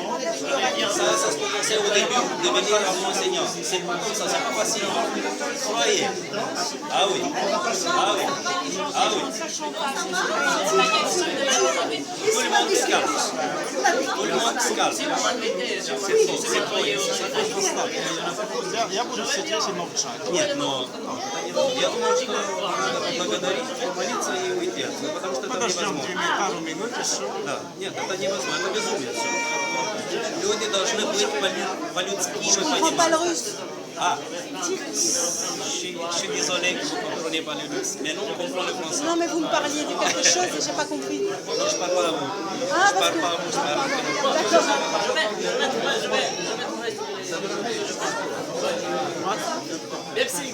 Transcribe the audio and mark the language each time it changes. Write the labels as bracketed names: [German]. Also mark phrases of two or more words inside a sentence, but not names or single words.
[French] Ça se commençait au début de venir à l'enseignant. C'est pas comme ça, c'est pas facile. Croyez. Ah oui. Ah oui. Ah oui. Tout le monde se calme. Tout le monde se calme. [Russian] Я буду сидеть и молчать. Нет, но я думаю, что поблагодарить, помолиться и уйти. Потому что это невозможно. Пару минут и все. Да, нет, это невозможно, это безумие все. Люди должны быть по-людски понимать. [French] Ah, je suis désolé que vous ne comprenez pas le russe, mais nous on comprend le français. Non, mais vous me parliez de quelque chose et je n'ai pas compris. Non, je ne parle pas à vous. Ah, Je parce parle que... pas à vous, je parle à vous. Merci.